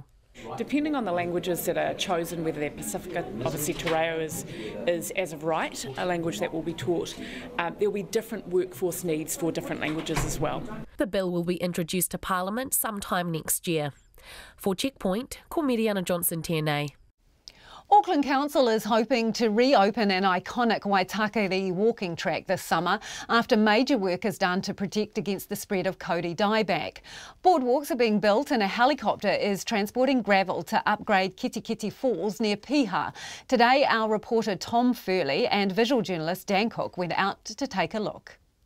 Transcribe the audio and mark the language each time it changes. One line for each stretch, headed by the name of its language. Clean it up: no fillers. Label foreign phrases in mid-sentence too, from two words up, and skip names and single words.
English: Depending on the languages that are chosen, whether they're Pacifica, obviously Te Reo is as of right a language that will be taught. There will be different workforce needs for different languages as well. The bill will be introduced to Parliament sometime next year. For Checkpoint,
Māori: ko Mediana Johnson tēnei.
English: Auckland Council is hoping to reopen an iconic Waitakere walking track this summer after major work is done to protect against the spread of Kodi dieback. Boardwalks are being built and a helicopter is transporting gravel to upgrade Kitikiti Falls near Piha. Today, our reporter Tom Furley and visual journalist Dan Cook went out to take a look.